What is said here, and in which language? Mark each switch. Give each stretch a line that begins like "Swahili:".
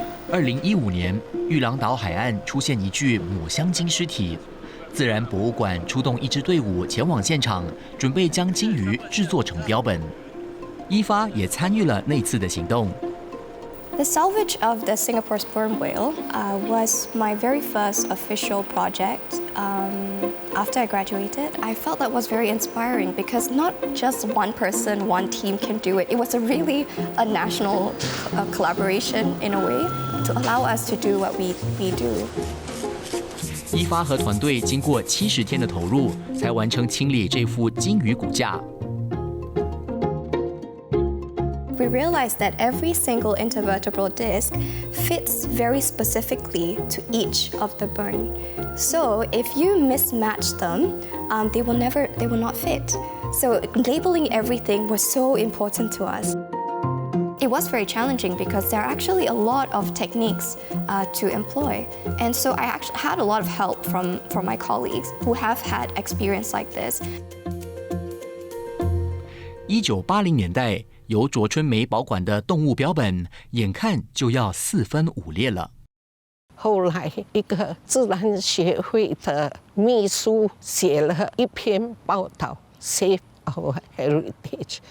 Chinese: 2015年，玉郎岛海岸出现一具抹香鲸尸体，自然博物馆出动一支队伍前往现场，准备将鲸鱼制作成标本。一发也参与了那次的行动。
English: The salvage of the Singapore sperm whale was my very first official project. After I graduated, I felt that was very inspiring because not just one person, one team can do it. It was really a national collaboration in a way to allow us to do what we do.
Chinese: 一发和团队经过70天的投入，才完成清理这副鲸鱼骨架。
English: We realized that every single intervertebral disc fits very specifically to each of the bone. So if you mismatch them, they will not fit. So labeling everything was so important to us. It was very challenging because there are actually a lot of techniques to employ. And so I actually had a lot of help from my colleagues who have had experience like this.
Chinese: 1980年代，由卓春梅保管的动物标本，眼看就要4分5裂了。后来，一个自然协会的秘书写了一篇报道 ， Save Our Heritage。